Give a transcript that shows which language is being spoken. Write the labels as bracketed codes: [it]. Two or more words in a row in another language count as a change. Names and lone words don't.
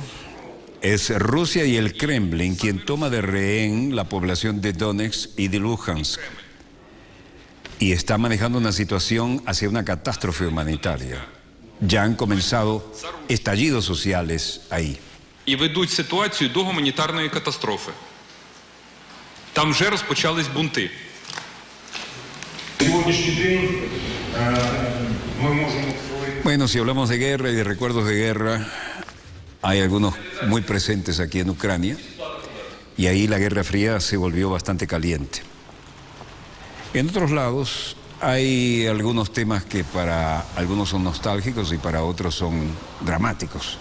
[es] Es Rusia y el Kremlin quien toma de rehén la población de Donetsk y de Luhansk y está manejando una situación hacia una catástrofe humanitaria. Ya han comenzado estallidos sociales ahí. [uk] І ведуть ситуацію до гуманітарної катастрофи. Там вже розпочались бунти. [es] Bueno, si hablamos de guerra y de recuerdos de guerra, hay algunos muy presentes aquí en Ucrania, y ahí la Guerra Fría se volvió bastante caliente. En otros lados hay algunos temas que para algunos son nostálgicos y para otros son dramáticos.